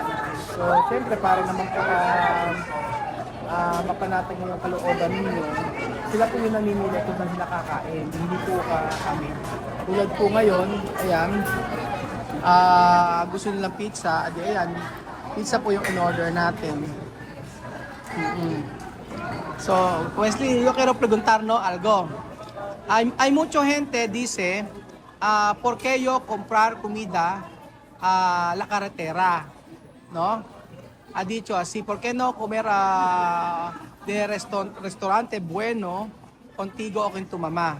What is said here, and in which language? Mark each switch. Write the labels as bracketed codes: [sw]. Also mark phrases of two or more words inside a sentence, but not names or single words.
[tl] So, siyempre, para naman po mapanatag yung kalooban ninyo, sila po yung namimili kung saan sila kakain, hindi po kami. Tulad po ngayon, ayan, gusto nilang pizza, ayan, pizza po yung in-order natin. So, [es] Wesley, yo quiero preguntar, ¿no? Algo. Hay mucha gente dice, ¿por qué yo comprar comida a la carretera? ¿No? Ha dicho así, ¿por qué no comer de restaurante bueno contigo o con tu mamá?